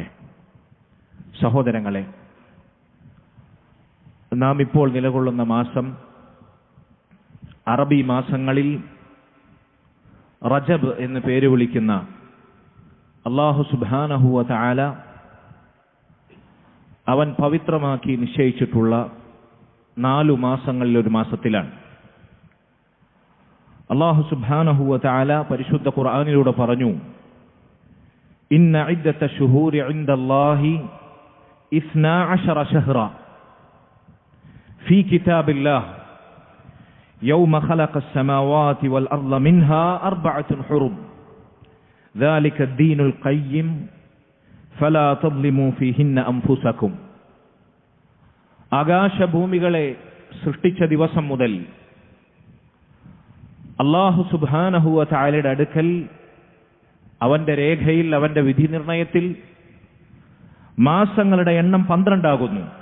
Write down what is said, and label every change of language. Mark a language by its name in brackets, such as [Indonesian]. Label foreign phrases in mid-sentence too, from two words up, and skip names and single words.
[Malayalam] സഹോദരങ്ങളെ, നാം ഇപ്പോൾ നിലകൊള്ളുന്ന മാസം അറബി മാസങ്ങളിൽ റജബ് എന്ന് പേര് വിളിക്കുന്ന [Arabic] الله سبحانه وتعالى [Malayalam] അവൻ പവിത്രമാക്കി നിശ്ചയിച്ചിട്ടുള്ള 4 മാസങ്ങളിൽ ഒരു മാസത്തിലാണ്. [Arabic] الله سبحانه وتعالى [Malayalam] പരിശുദ്ധ ഖുർആനിലൂടെ പറഞ്ഞു, [Arabic] إن عدة الشهور عند الله 12 شهرا في كتاب الله يوم خلق السماوات والأرض منها 4 حرم ذلك الدين القيم فلا تظلموا فيهن أنفسكم. [Malayalam] ആകാശഭൂമികളെ സൃഷ്ടിച്ച ദിവസം മുതൽ [Arabic] الله سبحانه وتعالى [Malayalam] അടുക്കൽ അവന്റെ രേഖയിൽ, അവന്റെ വിധി നിർണയത്തിൽ മാസങ്ങളുടെ എണ്ണം 12 ആകുന്നു.